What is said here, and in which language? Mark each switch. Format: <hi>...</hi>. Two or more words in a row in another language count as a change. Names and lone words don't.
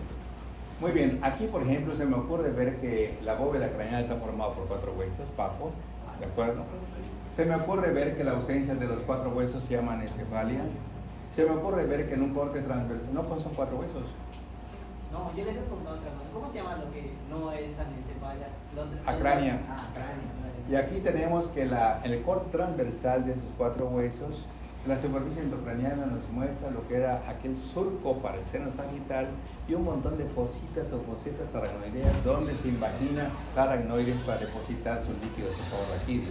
<es>Muy bien, aquí por ejemplo se me ocurre ver que la bóveda craneal está formada por 4 huesos, papo, ¿de acuerdo? Se me ocurre ver que la ausencia de los 4 huesos se llama anencefalia. Se me ocurre ver que en un corte transversal, no, pues son 4 huesos. No, yo le he preguntado otra cosa. ¿Cómo se llama lo que no es anencefalia? Acrania. Acrania. Y aquí tenemos que el corte transversal de esos 4 huesos, la superficie endocraniana nos muestra lo que era aquel surco para el seno sagital y un montón de fositas o fosetas aracnoideas donde se imagina aracnoides para depositar sus líquidos cefalorraquídeos.</es>